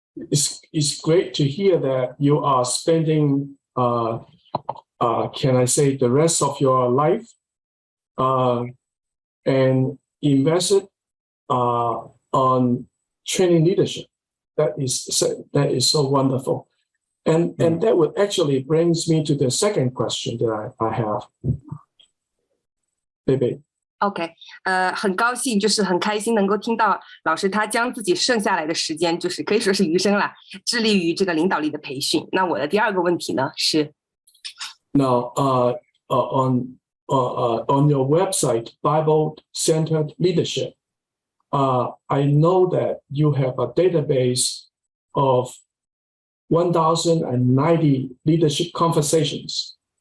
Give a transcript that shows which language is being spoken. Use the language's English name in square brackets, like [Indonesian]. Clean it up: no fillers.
[English] It's great to hear that you are spending, can I say, the rest of your life and invested on training leadership. That is so wonderful. And that would actually brings me to the second question that I have. Baby. [Chinese] OK， 很高兴，就是很开心能够听到老师他将自己剩下来的时间，就是可以说是余生啦，致力于这个领导力的培训。那我的第二个问题呢是 [English] ，Now, on your website, Bible-centered leadership, I know that you have a database of 1,090 leadership conversations.